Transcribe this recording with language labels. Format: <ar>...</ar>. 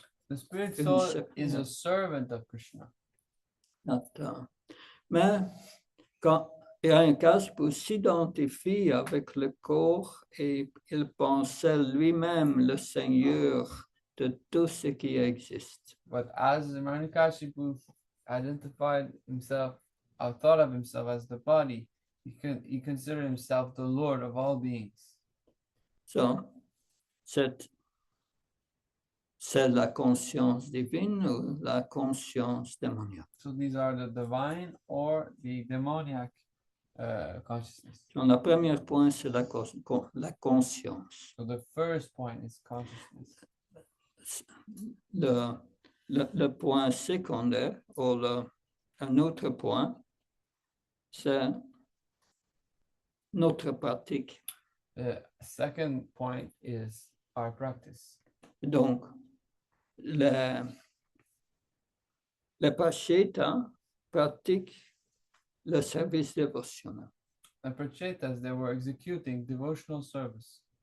<en>The spirit soul is a servant of Krishna.</en> <fr>Mais quand Hiranyakashipu s'identifie avec le corps et il pensait lui-même le Seigneur de tout ce qui existe.</fr> <en>But as Hiranyakashipu identified himself, or thought of himself as the body, he considered himself the Lord of all beings.</en> <fr>So, c'est la conscience divine ou la conscience démoniaque.</fr> <en>So these are the divine or the demoniac consciousness.</en> <fr>Donc, le premier point, c'est la conscience.</fr> <en>So the first point is consciousness.</en> <fr>Le point secondaire, ou un autre point, c'est notre pratique.</fr> <en>The second point is our practice.</en> <fr>Donc, les Prachetas pratiquent le service dévotionnel.</fr> <en>The Prachetas, they were executing devotional service.</en>